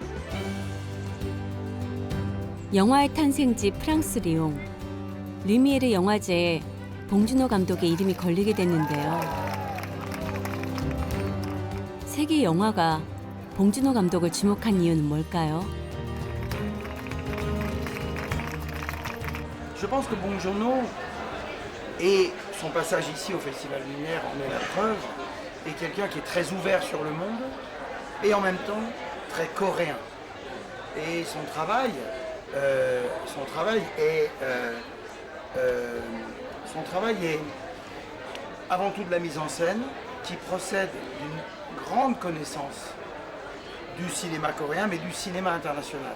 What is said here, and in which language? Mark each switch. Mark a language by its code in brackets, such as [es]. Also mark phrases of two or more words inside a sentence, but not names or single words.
[ko] 영화의 탄생지 프랑스 리옹. 르미에르 영화제에 봉준호 감독의 이름이 걸리게 됐는데요. 세계 영화가 봉준호 감독을 주목한 이유는 뭘까요? [fr] Je pense que Bong Joon-ho et son passage ici au Festival Lumière en est la preuve, est quelqu'un qui est très ouvert sur le monde, et en même temps très coréen. Et son travail est avant tout de la mise en scène qui procède d'une grande connaissance du cinéma coréen, mais du cinéma international.